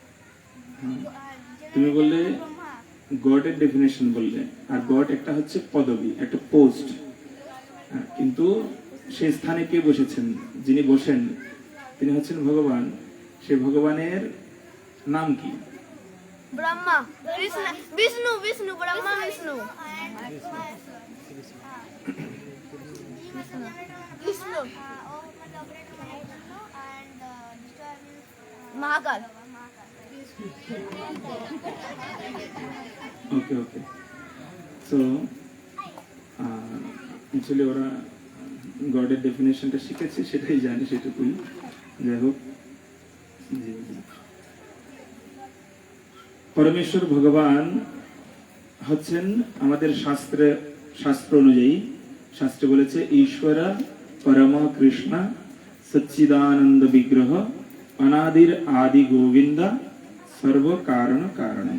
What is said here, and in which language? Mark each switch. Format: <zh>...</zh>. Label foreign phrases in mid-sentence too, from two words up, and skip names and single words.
<bn>তুমি বললে</bn> <en>God's definition</en> <bn>বললে, আর গড একটা হচ্ছে পদবি, একটা পোস্ট, কিন্তু সেই স্থানে কে বসেছেন? যিনি বসেন তিনি হচ্ছেন ভগবান। সে ভগবানের নাম কি? ब्रह्मा, विष्णु, विष्णु, ब्रह्मा, विष्णु, विष्णु, महाकाल।</bn> <en>okay okay. so actually</en> <bn>ওরা</bn> <en>God's definition</en> <bn>শিখেছে, সেটাই জানি, সেটুকুই। যাই হোক, পরমেশ্বর ভগবান হচ্ছেন আমাদের শাস্ত্র অনুযায়ী, শাস্ত্রে বলেছে</bn> <sa>ঈশ্বর পরম কৃষ্ণ সচ্চিদানন্দ বিগ্রহ অনাদির আদি গোবিন্দ সর্ব কারণ কারণম।</sa>